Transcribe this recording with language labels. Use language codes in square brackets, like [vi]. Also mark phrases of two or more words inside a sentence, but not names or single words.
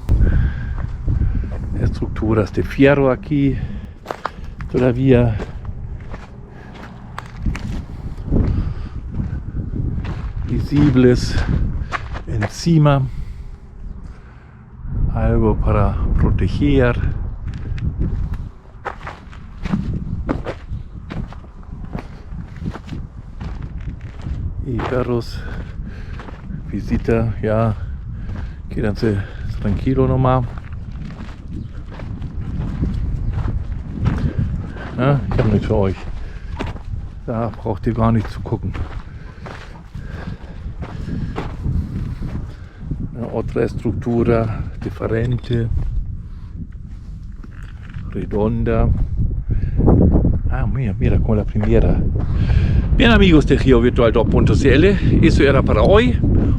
[es] estructuras de fierro aquí, todavía visibles encima, algo para proteger. Y perros, visita, ya, quédense tranquilo nomás. [de] Ich habe nichts für euch. Da braucht ihr gar nicht zu gucken. [es] Otra estructura diferente, redonda. Mira como la primera. Bien, amigos de GeoVirtual2.cl, eso era para hoy.